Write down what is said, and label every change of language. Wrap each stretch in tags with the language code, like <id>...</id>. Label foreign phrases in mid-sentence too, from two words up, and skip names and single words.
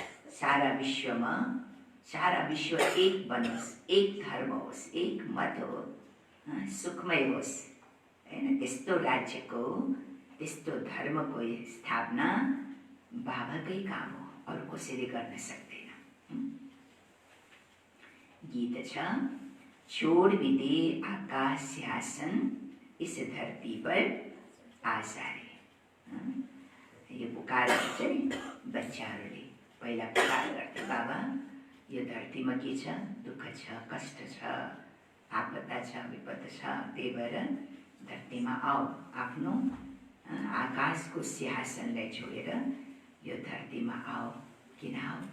<ne>सारा विश्वमा, सारा विश्व एक बनोस्, एक धर्म होस्, एक मत हो, सुखमय होस्, हैन? त्यस्तो राज्यको, त्यस्तो धर्मको स्थापना बाबाकै काम हो, अरू कसैले गर्न सक्दैन। गीत छ,</ne> <hi>छोड़ भी दे आकाश सिंहासन, इस धरती पर आसारे।</hi> <ne>यो पुकार गर्छ नि बच्चाहरूले, पहिला पुकार गर्थे, बाबा यो धरतीमा के छ? दुःख छ, कष्ट छ, आपदा छ, विपद छ। त्यही भएर धरतीमा आओ, आफ्नो आकाशको सिंहासनलाई छोडेर यो धरतीमा आओ।</ne>